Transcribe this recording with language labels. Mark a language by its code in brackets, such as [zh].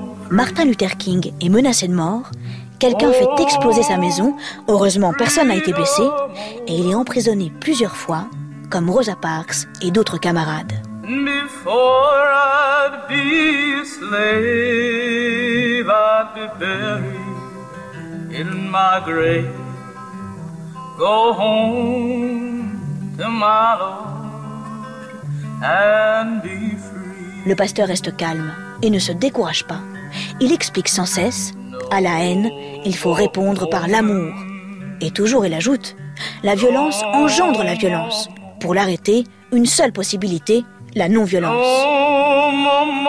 [fr] Martin Luther King est menacé de mort. Quelqu'un fait exploser sa maison. Heureusement, personne n'a été blessé. Et il est emprisonné plusieurs fois, comme Rosa Parks et d'autres camarades. [en] Before I'd be a slave, I'd be buried in my grave. Go home to my Lord and be free. [fr] Le pasteur reste calme et ne se décourage pas. Il explique sans cesse, à la haine, il faut répondre par l'amour. Et toujours il ajoute, la violence engendre la violence. Pour l'arrêter, une seule possibilité, la non-violence.